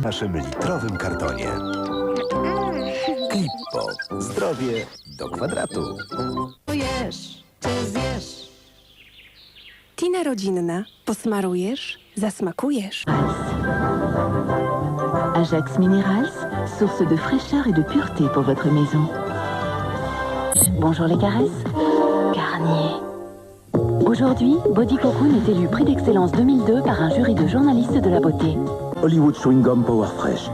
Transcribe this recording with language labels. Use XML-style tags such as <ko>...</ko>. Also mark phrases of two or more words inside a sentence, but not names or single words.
<pl>W naszym litrowym kartonie. Klippo. Zdrowie do kwadratu. Jesz, czy zjesz? Tina rodzinna. Posmarujesz, zasmakujesz.</pl> <fr>Ajax Minerals, source de fraîcheur et de pureté pour votre maison. Bonjour les caresses. Garnier. Aujourd'hui, Body Cocoon est élu prix d'excellence 2002 par un jury de journalistes de la beauté. Hollywood Chewing Gum Power Fresh.</fr>